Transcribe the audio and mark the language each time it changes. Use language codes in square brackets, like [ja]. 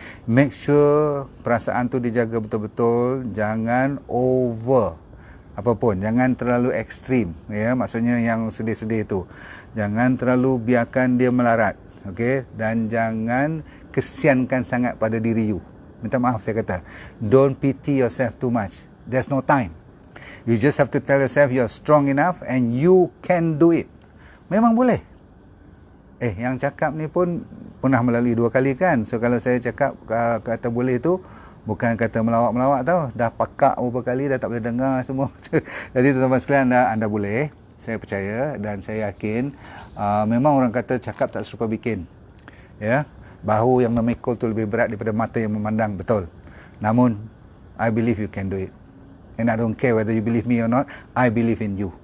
[ms] Make sure perasaan tu dijaga betul-betul, jangan over apapun, jangan terlalu ekstrim, ya, maksudnya yang sedih-sedih tu. Jangan terlalu biarkan dia melarat, okey, dan jangan kesiankan sangat pada diri you. Minta maaf saya kata. [en] Don't pity yourself too much. There's no time. You just have to tell yourself you're strong enough and you can do it. [ms] Memang boleh. Yang cakap ni pun pernah melalui 2 kali kan. So kalau saya cakap kata boleh tu, bukan kata melawak-melawak tau. Dah pakak beberapa kali, dah tak boleh dengar semua. Jadi tuan-tuan sekalian, anda boleh. Saya percaya dan saya yakin memang orang kata cakap tak serupa bikin. Ya, bahu yang memikul tu lebih berat daripada mata yang memandang, betul. [en] Namun I believe you can do it. And I don't care whether you believe me or not, I believe in you.